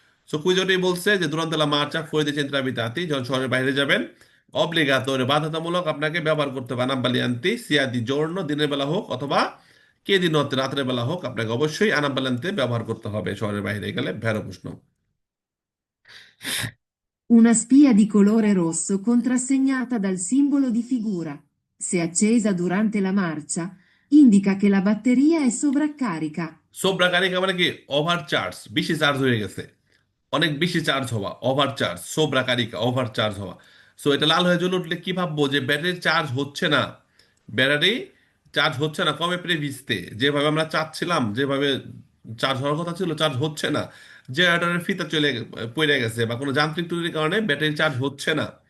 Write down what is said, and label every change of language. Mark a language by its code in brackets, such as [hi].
[bn] So কুইজোটি বলছে যে দুরান্ত লা মার্চা ফুori [it] dei centri abitati, [bn] যখন শহরের বাইরে যাবেন অব্লিগাতোরে বাধ্যতামূলক আপনাকে ব্যবহার করতে হবে আনাপ বালিয়ান্তি, সিয়া দি জোর্নো দিনের বেলা হোক অথবা কে দিন রাত্রের বেলা হোক, আপনাকে অবশ্যই আনাপ বালিয়ান্তি ব্যবহার করতে হবে শহরের বাইরে গেলে। ভেড়ো প্রশ্ন। [it] Una spia di colore rosso contrassegnata dal simbolo di figura. Se accesa durante la marcia, indica che la batteria è sovraccarica. [bn] সোব্রাকারিকা মানে কি, ওভার চার্জ, বেশি চার্জ হয়ে গেছে, অনেক বেশি চার্জ হওয়া, ওভার চার্জ, সোব্রাকারিকা ওভার চার্জ হওয়া। সো এটা লাল হয়ে জ্বলে উঠলে কি ভাববো, যে ব্যাটারি চার্জ হচ্ছে না, ব্যাটারি চার্জ হচ্ছে না, কমে প্রেভিস্তে যেভাবে আমরা চাচ্ছিলাম, যেভাবে চার্জ হওয়ার কথা ছিল চার্জ হচ্ছে না, জেনারেটরের ফিতা পড়ে গেছে বা কোনো যান্ত্রিক ত্রুটির কারণে ব্যাটারি চার্জ হচ্ছে না।